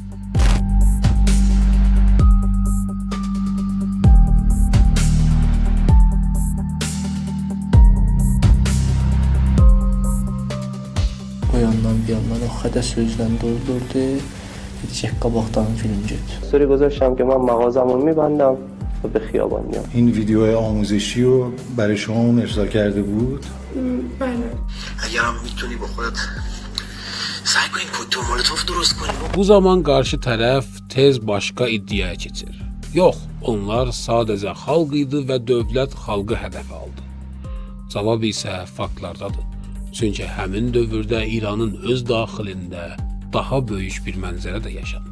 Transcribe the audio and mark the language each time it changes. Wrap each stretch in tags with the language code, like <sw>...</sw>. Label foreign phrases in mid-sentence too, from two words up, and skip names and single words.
<az>O yandan bir yandan o xədə sözdən doldurdu. Deyəcək qabaqdan film get.</az> <fa>استوری گذاشتم که من مغازمو میبندم و به خیابان میام. این ویدیو آموزشی رو برای شما ارسال کرده بود؟ بله. اگرم میتونی با خودت سعی کنی کوکتل مولوتوف درست کنی.</fa> <az>Bu zaman qarşı tərəf tez başqa iddiaya keçir. Yox, onlar sadəcə xalq idi və dövlət xalqı hədəf aldı. Cavab isə faktlardadır. Çünki həmin dövrdə İranın öz daxilində daha böyük bir mənzərə də yaşandı.</az>